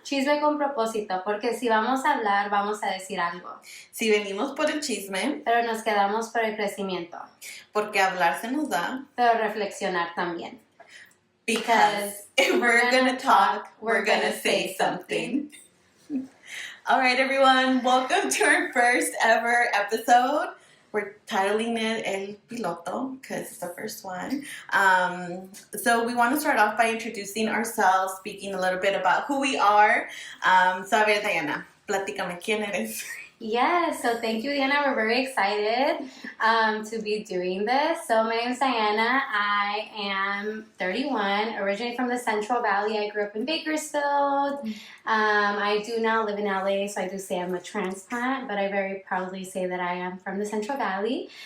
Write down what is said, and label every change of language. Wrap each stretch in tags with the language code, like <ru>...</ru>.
<es>Chisme con propósito, porque si vamos a hablar, vamos a decir algo. Si venimos por el chisme, pero nos quedamos por el crecimiento. Porque hablar se nos da. Pero reflexionar también.</es> <en>Because if we're gonna talk, we're gonna say something. All right, everyone. Welcome to our first ever episode. We're titling it El Piloto because it's the first one. So we want to start off by introducing ourselves, speaking a little bit about who we are. So</en> <es>a ver, Diana, platícame, ¿quién eres?</es> <en>Yes, so thank you, Diana. We're very excited to be doing this. So my name is Diana. I am 31, originally from the Central Valley. I grew up in Bakersfield. I do now live in LA, so I do say I'm a transplant, but I very proudly say that I am from the Central Valley.</en>